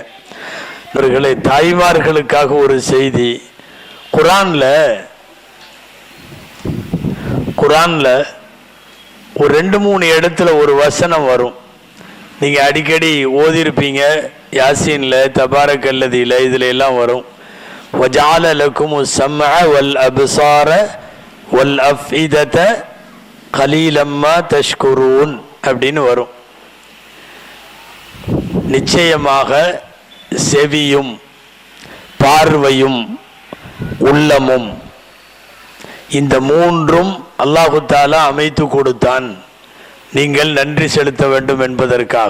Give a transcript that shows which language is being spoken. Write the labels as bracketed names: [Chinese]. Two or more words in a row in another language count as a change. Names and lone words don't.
[Tamil] இவர்களே, தாய்மார்களுக்காக ஒரு செய்தி. குர்ஆன்ல ஒரு 2-3 இடத்துல ஒரு வசனம் வரும். நீங்க அடிக்கடி ஓதிருப்பீங்க. யாசீன்ல, தபாரக்கல்லதியில, இதுல எல்லாம் வரும். [Arabic] وَجَعَلَ لَكُمُ السَّمْعَ وَالْأَبْصَارَ وَالْأَفْئِدَةَ قَلِيلًا مَا تَشْكُرُونَ [Tamil] அப்படின்னு வரும். நிச்சயமாக செவியும் பார்வையும் உள்ளமும் இந்த 3ம் அல்லாஹு தஆலா அமைத்து கொடுத்தான், நீங்கள் நன்றி செலுத்த வேண்டும் என்பதற்காக.